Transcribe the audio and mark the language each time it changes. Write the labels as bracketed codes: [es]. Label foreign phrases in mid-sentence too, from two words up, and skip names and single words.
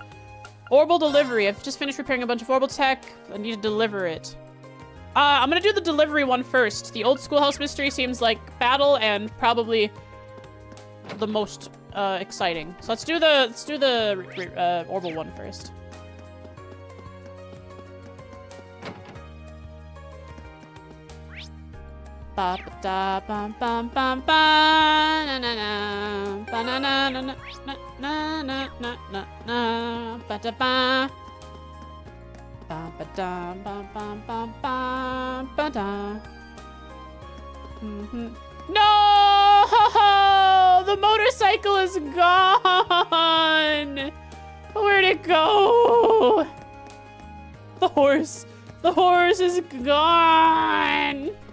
[en] Orbital delivery. I've just finished repairing a bunch of orbital tech. I need to deliver it. I'm gonna do the delivery one first. The old schoolhouse mystery seems like battle and probably the most exciting. So let's do the orbital one first. Ba ba da bum bum bum ba na na na ba na na na na na na na na na ba da ba ba ba da bum bum bum ba ba da. No! The motorcycle is gone. Where'd it go? The horse is gone.